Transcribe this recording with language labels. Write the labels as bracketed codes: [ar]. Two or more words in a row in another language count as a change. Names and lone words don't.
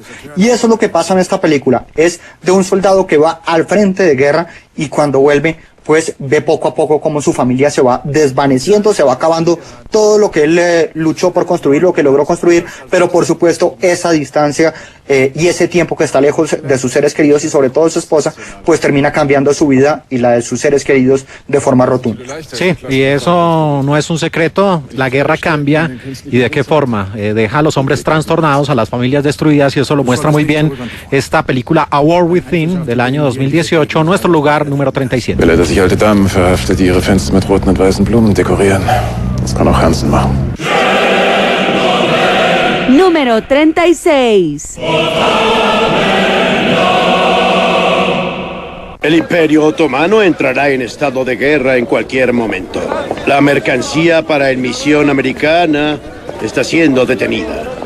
[es] Y eso es lo que pasa en esta película, es de un soldado que va al frente de guerra y cuando vuelve pues ve poco a poco cómo su familia se va desvaneciendo, se va acabando todo lo que él luchó por construir, lo que logró construir, pero por supuesto esa distancia y ese tiempo que está lejos de sus seres queridos y sobre todo de su esposa, pues termina cambiando su vida y la de sus seres queridos de forma rotunda. Sí, y eso no es un secreto, la guerra cambia, ¿y de qué forma? Deja a los hombres trastornados, a las familias destruidas, y eso lo muestra muy bien esta película A War Within del año 2018, nuestro lugar número 37. [de] Wille, dass sich alte Damen verhaftet, die ihre Fenster mit roten und weißen Blumen dekorieren. Das kann auch Hansen machen. [es] Número 36. El Imperio Otomano entrará en estado de guerra en cualquier momento. La mercancía para la misión americana está siendo detenida.